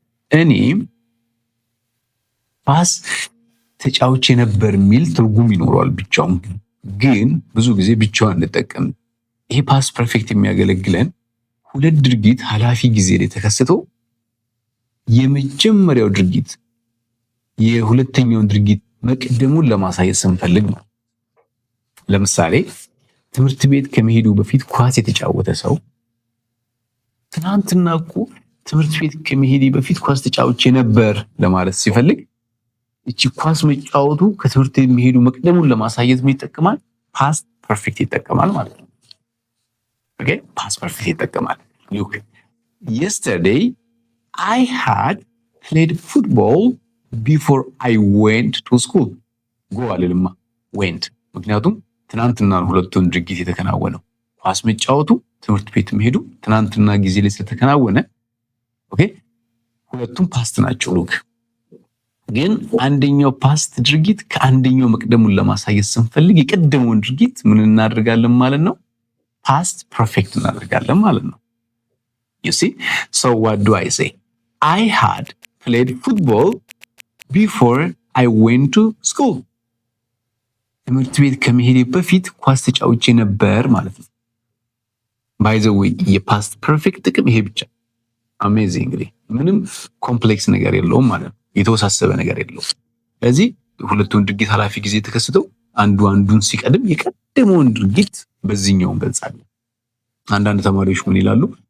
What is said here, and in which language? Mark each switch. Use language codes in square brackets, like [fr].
[am] እኔ ፓስ ተጫውቼ ነበር የሚል ትርጉም ይኖረዋል ብቻውን፣ ግን ብዙ ጊዜ ብቻውን እንጠቀም። ይሄ ፓስት ፐርፌክት የሚያገለግለን ሁለት ድርጊት ኃላፊ ጊዜ ላይ ተከስቶ የመጀመሪያው ድርጊት የሁለተኛውን ድርጊት መቅደሙን ለማሳየት ስንፈልግ ነው። ለምሳሌ ትምህርት ቤት ከመሄዱ በፊት ኳስ የተጫወተ ሰው ትናንትና እኮ ትምህርት ቤት ከመሄዱ በፊት ኳስ ተጫውቼ ነበር ለማለት ሲፈልግ እቺ ኳስ መጫወቱ ከትምህርት ቤት መሄዱ መቅደሙን ለማሳየት ምን ይጠቀማል? ፓስት ፐርፌክት ይጠቀማል ማለት ነው። Okay, past perfect ይጠቀማል። [en] Look, yesterday I had played football before I went to school. [am] Go አልልማ went፣ ምክንያቱም ትናንትና ሁለቱን ድርጊት የተከናወነው ኳስ መጫወቱ ትምህርት ቤት መሄዱ ትናንትና ጊዜ ላይ ስለተከናወነ ኦኬ ሁለቱም ፓስት ናቸው። ሉክ ግን አንደኛው ፓስት ድርጊት ከአንደኛው መቅደሙን ለማሳየት ስንፈልግ የቀደመውን ድርጊት ምን እናደርጋለን ማለት ነው? ፓስት ፐርፌክት እናደርጋለን ማለት ነው። [en] you see, so what do I say? I had played football before I went to school. [am] ትምህርት ቤት ከመሄዴ በፊት ኳስ ተጫውቼ ነበር ማለት ነው። by the way የፓስት ፐርፌክት ጥቅም ይሄ ብቻ። አሜዚንግሊ ምንም ኮምፕሌክስ ነገር የለውም ማለት ነው። የተወሳሰበ ነገር የለውም። ስለዚህ ሁለቱን ድርጊት ኃላፊ ጊዜ ተከስተው አንዱ አንዱን ሲቀድም የቀደመውን ድርጊት በዚህኛው እንገልጻለን። አንዳንድ ተማሪዎች ምን ይላሉ?